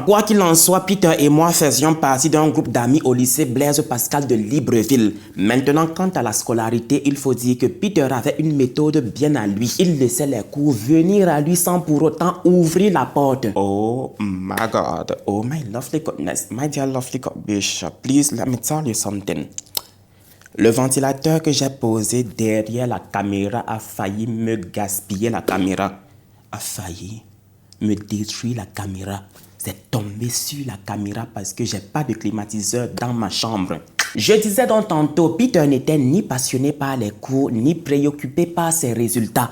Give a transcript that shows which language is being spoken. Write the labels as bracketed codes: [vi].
[fr] Quoi qu'il en soit, Peter et moi faisions partie d'un groupe d'amis au lycée Blaise Pascal de Libreville. Maintenant, quant à la scolarité, il faut dire que Peter avait une méthode bien à lui. Il laissait les cours venir à lui sans pour autant ouvrir la porte. [en] Oh my God. Oh my lovely goodness. My dear lovely God Bishop, please let me tell you something. [fr] Le ventilateur que j'ai posé derrière la caméra a failli me gaspiller la caméra. A failli me détruire la caméra. C'est tombé sur la caméra parce que j'ai pas de climatiseur dans ma chambre. Je disais donc tantôt, Peter n'était ni passionné par les cours, ni préoccupé par ses résultats.